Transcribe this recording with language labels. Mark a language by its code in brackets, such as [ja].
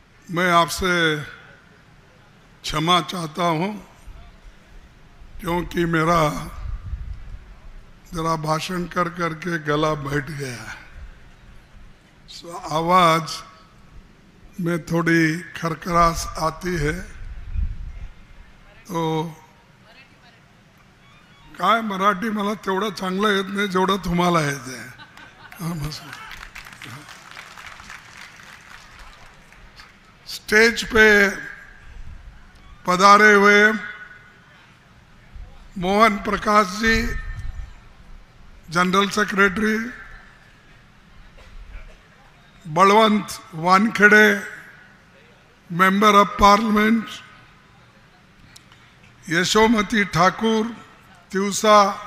[hi] मैं आपसे क्षमा चाहता हूँ क्योंकि मेरा जरा भाषण कर करके गला बैठ गया है। आवाज़ में थोड़ी खरखरास आती है। [mr] तो काय मराठी मला तेवढं चांगलं येत नाही जेवढं तुम्हाला येते। [hi] स्टेज पे पधारे हुए Mohan Prakash ji, general secretary, Balwant Wankhede, member of parliament, Yashomati Thakur Tiwasa,